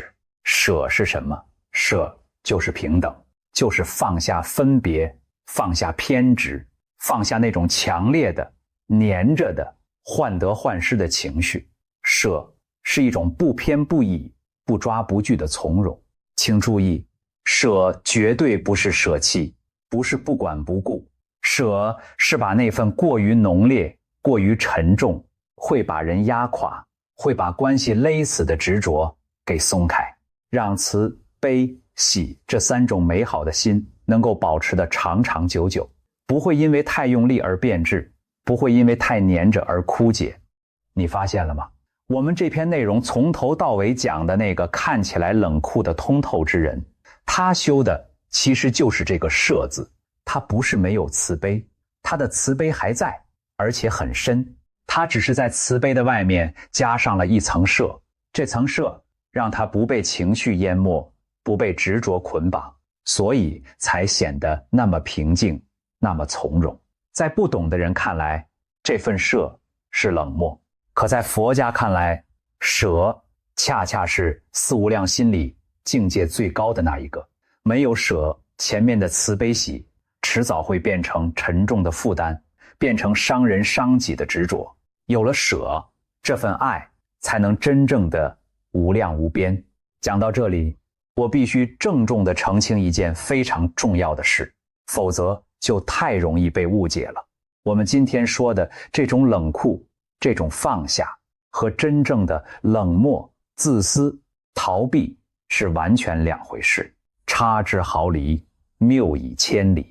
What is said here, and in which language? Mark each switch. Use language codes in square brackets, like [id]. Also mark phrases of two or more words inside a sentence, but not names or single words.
[zh] 捨是什麼？捨就是平等，就是放下分別，放下偏執，放下那種強烈的黏着的患得患失的情緒。捨是一種不偏不倚、不抓不拒的從容。請注意，捨絕對不是捨棄，不是不管不顧，捨是把那份過於濃烈、過於沉重，會把人壓垮，會把關係勒死的執着給鬆開，讓慈悲喜這3種美好的心能夠保持得長長久久，不會因為太用力而變質，不會因為太黏着而枯竭。你發現了嗎？我們這篇內容從頭到尾講的那個看起來冷酷的通透之人，他修的其實就是這個捨字。他不是沒有慈悲，他的慈悲還在，而且很深，他只是在慈悲的外面加上了一層捨，這層捨讓他不被情緒淹沒，不被執着捆綁，所以才顯得那麼平靜，那麼從容。在不懂的人看來，這份捨是冷漠，可在佛家看來，捨恰恰是四無量心裡境界最高的那一個。沒有捨，前面的慈悲喜遲早會變成沉重的負擔，變成傷人傷己的執着。有了捨，這份愛才能真正的無量無邊。講到這裡，我必須鄭重地澄清一件非常重要的事，否則就太容易被誤解了。我們今天說的這種冷酷，這種放下，和真正的冷漠、自私、逃避是完全兩回事，差之毫釐，謬以千里。